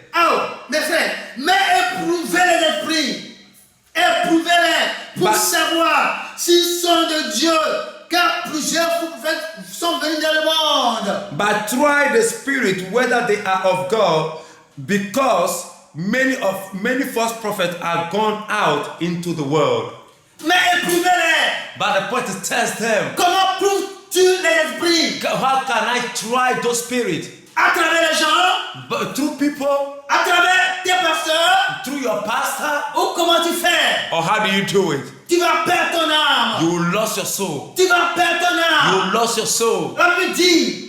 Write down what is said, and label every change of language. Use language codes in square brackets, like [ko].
[fr] Oh, mes frères, mais éprouvez les esprits. Éprouvez-les pour [en] But- [fr] savoir s'ils sont de Dieu. Car plusieurs sont venus dans le monde. [en] but try the spirit whether they are of God, because many false prophets are gone out into the world. [fr] Mais éprouvez-les. [en] But the point is, test them. [fr] Comment prouves-tu les esprits? [en] How can I try those spirits? [fr] À travers les gens? [en] But through people, [fr] À travers tes pasteurs? [en] through your pastor, [fr] Ou comment tu fais? [en] or how do you do it? [fr] Tu vas perdre ton âme. [en] You will lose your soul. [fr] Tu vas perdre ton [en] You [fr] âme. [en] will lose your soul. [fr] La Bible dit,